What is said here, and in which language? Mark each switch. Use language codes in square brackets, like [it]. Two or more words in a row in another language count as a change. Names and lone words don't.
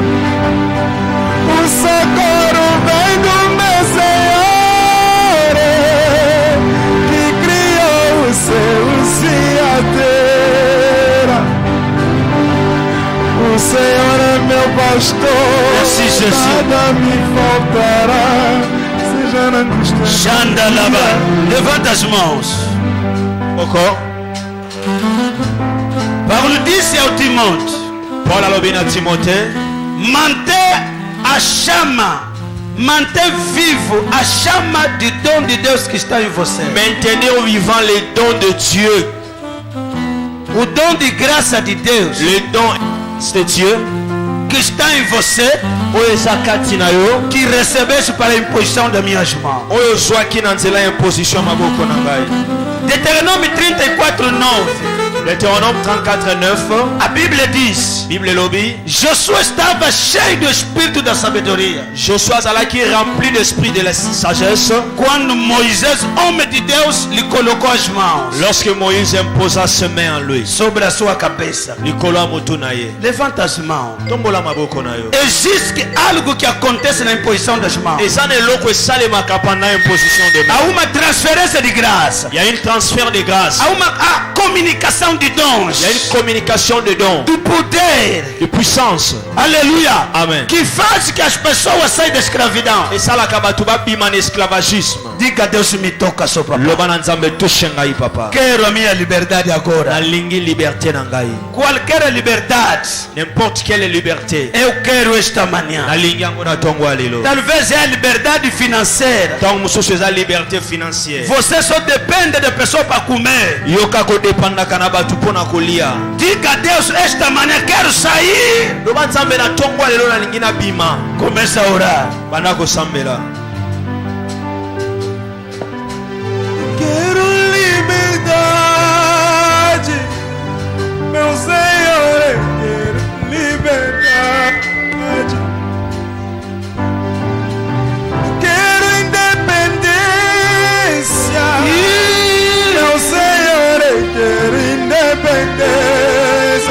[pt] O socorro vem do meu Senhor, que criou os céus e a terra. O Senhor é meu pastor, nada me faltará. Seja na angústia. [fr] Chanda là-bas. [pt] Levante as mãos. [fr] Encore. [pt] Paulo disse ao Timóteo: [ln] Paul alobi na Timothée, [pt] mantém a chama, mantém vivo a chama de dom de Deus que está em você. [fr] maintenez vivant les dons de Dieu. [pt] O dom de graça de Deus [fr] Les dons de Dieu. [pt] que está em você, [ln] Oyo zakati na yo. [pt] que recebeste para a imposição das minhas mãos. [ln] Oyo zwaki na nzela ya imposition maboko na ngai. [fr] Deutéronome 34:9. Deutéronome 34:9. [pt] A Bíblia diz: [ln] Bible lobi. [pt] Josué estava cheio do espírito da sabedoria [fr] Josué azalaki rempli d'esprit de la sagesse [pt] quando Moisés, homem de Deus, lhe colocou as mãos [fr] lorsque Moïse imposa ses mains en lui. [pt] sobre a sua cabeça. [ln] Likolo ya motu na ye. [pt] Levanta as mãos. [ln] Tombola maboko na yo. [pt] Existe algo que acontece na imposição das mãos. [ln] Eza na eloko esalemaka [fr] pendant imposition de [pt] Há [fr] mains. [pt] uma transferência de graça. [fr] Il y a une transfert de grâce. [pt] Há uma comunicação de dons, [fr] Il y a une communication de dons, [pt] do poder. [fr] de puissance. [pt] Aleluia. Amen. Que faz que as pessoas saiam da escravidão. [ln] esalaka bato babima na esclavagisme. [pt] Diga: Deus me toca só, papai. [ln] Loba na nzambe tushe ngai papa. [pt] Quero a minha liberdade agora. [ln] Nalingi liberté na ngai. [pt] Qualquer liberdade, [fr] N'importe quelle liberté. [pt] eu quero esta manhã. [ln] Nalingi yango na tongo ya lelo. [pt] Talvez é a liberdade financeira. [ln] Ntango mosusu eza [fr] liberté financière. [pt] Você só depende de pessoas para comer. [ln] yoka kodepandaka na bato mpo na kolia. [pt] Diga a Deus: esta manhã quero sair. [ln] loba nzambe na tongo ya lelo nalingi na bima. [pt] Começa a orar. [ln] banda kosambela. [pt] Quero liberdade, meu Senhor, eu quero liberdade. Quero independência, meu Senhor, eu quero independência.